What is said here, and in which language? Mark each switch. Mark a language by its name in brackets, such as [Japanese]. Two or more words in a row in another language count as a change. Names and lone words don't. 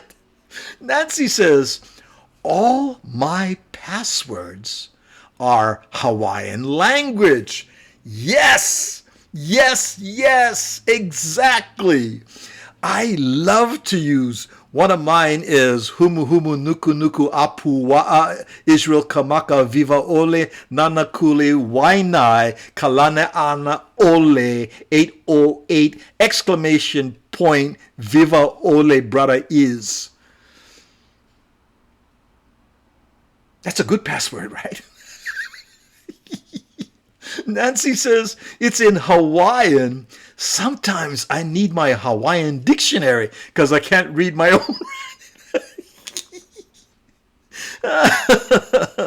[English] Nancy says, all my passwords are Hawaiian language. Yes, exactly. I love to use, one of mine is [Hawaiian] Humu Humu Nuku Nuku Apu Wa'a Israel Kamaka Viva Ole Nanakule Wainai Kalane Ana Ole [English] 808 exclamation point [Hawaiian] Viva Ole [English] brother is. That's a good password, right? Nancy says it's in Hawaiian. Sometimes I need my Hawaiian dictionary because I can't read my own.